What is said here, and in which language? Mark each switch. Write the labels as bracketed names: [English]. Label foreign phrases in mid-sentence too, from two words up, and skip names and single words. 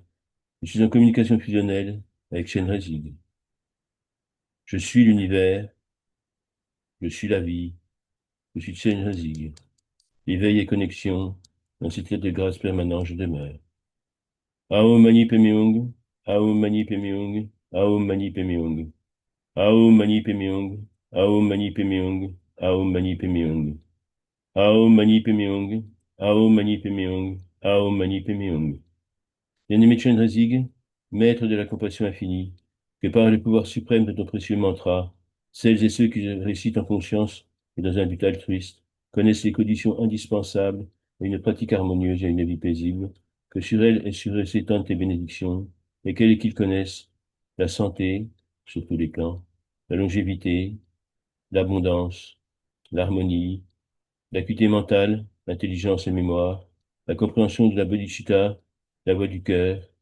[French] Je suis en communication fusionnelle avec Shenrezig. Je suis l'univers, je suis la vie, je suis Shenrezig. Éveil et connexion, dans cet état de grâce permanent, je demeure. [Sanskrit] Aum Mani Padme Hum, Aum Mani Padme Hum, Aum Mani Padme Hum, Aum Mani Padme Hum, Aum Mani Padme Hum, Aum Mani Padme Hum, Aum Mani Padme Hum, Aum Mani Padme Hum, Aum Mani Padme Hum. [French] Bien-aimé Chenrezig, maître de la compassion infinie, que par le pouvoir suprême de ton précieux mantra, celles et ceux qui le récitent en conscience et dans un but altruiste connaissent les conditions indispensables à une pratique harmonieuse et à une vie paisible, que sur elles et sur eux s'étendent tes bénédictions, lesquelles qu'ils connaissent la santé, sur tous les plans, la longévité, l'abondance, l'harmonie, l'acuité mentale, l'intelligence et mémoire, la compréhension de la bodhicitta, la voix du cœur,